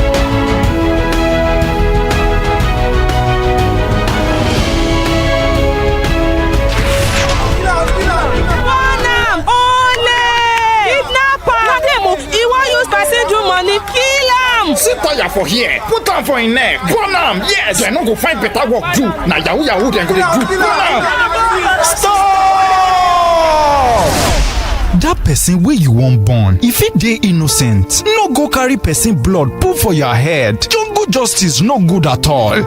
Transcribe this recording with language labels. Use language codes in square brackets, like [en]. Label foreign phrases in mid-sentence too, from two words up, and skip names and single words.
[pcm] Sit tire for here. Put on for in neck. Burn am. Yes. They no go find better work do. Na yahoo yahoo dem go dey do. Stop! Dat person wey you wan born, if it dey innocent, no go carry person blood put for your head. Jungle justice no good at all.